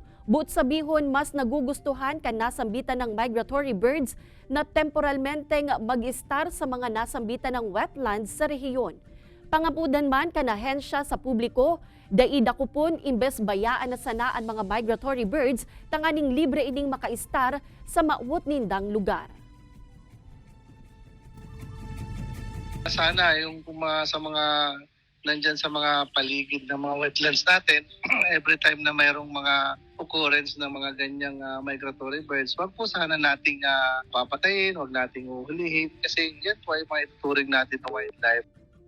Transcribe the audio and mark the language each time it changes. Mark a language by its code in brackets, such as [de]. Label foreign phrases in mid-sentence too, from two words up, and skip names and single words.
[bik] But sabihon, mas nagugustuhan kan nasambitan ng [en] migratory birds [bik] na temporalmenteng mag-istar sa mga nasambitan ng wetlands sa rehiyon. Pangapudan man kanahensya sa publiko, daidakupon imbes bayaan na sanaan mga [en] migratory birds, [bik] tanganing libre ining makaistar sa maawot nindang lugar. [tl] Sana yung sa mga nandyan sa mga paligid ng mga wetlands natin, [en] every time [tl] na mayroong mga occurrence ng mga ganyang migratory birds, wag po sana nating papatayin, wag nating uhulihin kasi yan po ay maituturing natin na wildlife.